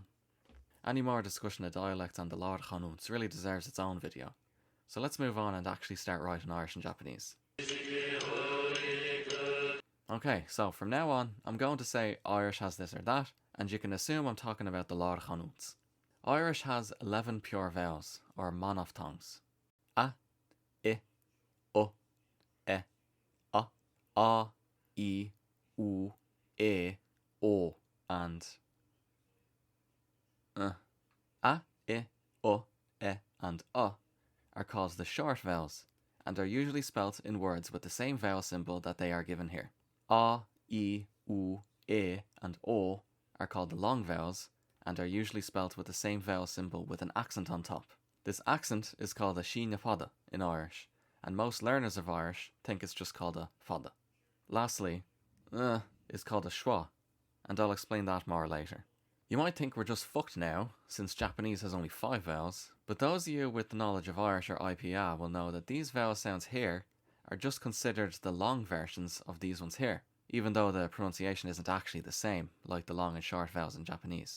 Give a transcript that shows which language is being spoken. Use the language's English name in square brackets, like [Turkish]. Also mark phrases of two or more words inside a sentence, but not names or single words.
[English] Any more discussion of dialects and the Lord-Chanuts really deserves its own video. So let's move on and actually start writing Irish and Japanese. Okay, so from now on, I'm going to say Irish has this or that, and you can assume I'm talking about the Lord-Chanuts. Irish has 11 pure vowels, or monophthongs. A, I, U, E, A, I, U, E, O, and A, I, U, E, and are called the short vowels, and are usually spelt in words with the same vowel symbol that they are given here. A, I, U, E, and O are called the long vowels, and are usually spelt with the same vowel symbol with an accent on top. This accent is called a [Irish] síne fada [English] in Irish, and most learners of Irish think it's just called a fada. Lastly, is called a schwa, and I'll explain that more later. You might think we're just fucked now, since Japanese has only 5 vowels, but those of you with the knowledge of Irish or IPA will know that these vowel sounds here are just considered the long versions of these ones here, even though the pronunciation isn't actually the same, like the long and short vowels in Japanese.